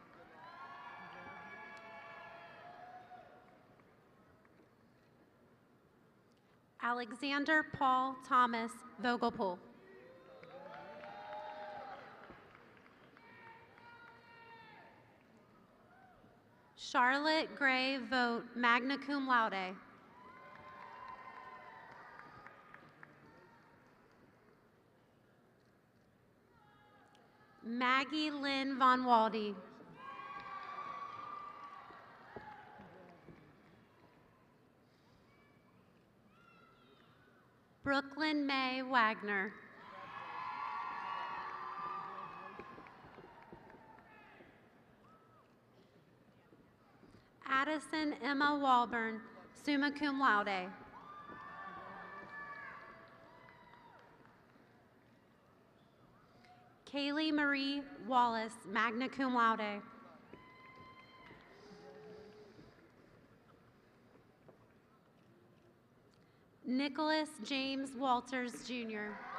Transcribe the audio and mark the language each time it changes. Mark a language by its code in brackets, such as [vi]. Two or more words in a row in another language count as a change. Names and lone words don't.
[en] Alexander Paul Thomas Vogelpool. Charlotte Gray Vogt, [la] magna cum laude. [en] Maggie Lynn Von Waldy. Brooklyn May Wagner. Addison Emma Walburn, [la] summa cum laude. [en] Kaylee Marie Wallace, [la] magna cum laude. [en] Nicholas James Walters, Jr.